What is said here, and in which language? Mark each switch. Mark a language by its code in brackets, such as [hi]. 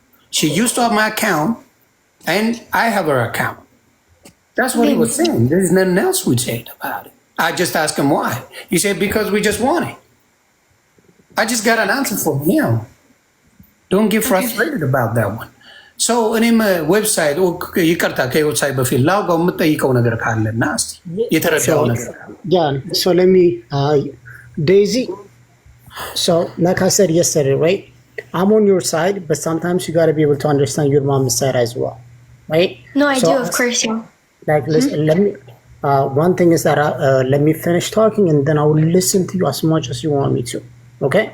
[en] She used to have my account. And I have her account. That's what he was saying. There's nothing else we said about it. I just asked him why. He said, because we just want it. I just got an answer from him. Don't get frustrated about that one. [am] So, እኔም ዌብሳይት ይቅርታ ከዌብሳይት በፊት ላውጋው የምጠይቀው ነገር ካለና እስቲ የተረዳው ነገር [en] So let me Daisy, so like I said yesterday, right? I'm on your side, but sometimes you got to be able to understand your mom's side as well. Right? No, I do, of course, yeah. Like, listen, let me. One thing is that let me finish talking, and then I will listen to you as much as you want me to. Okay?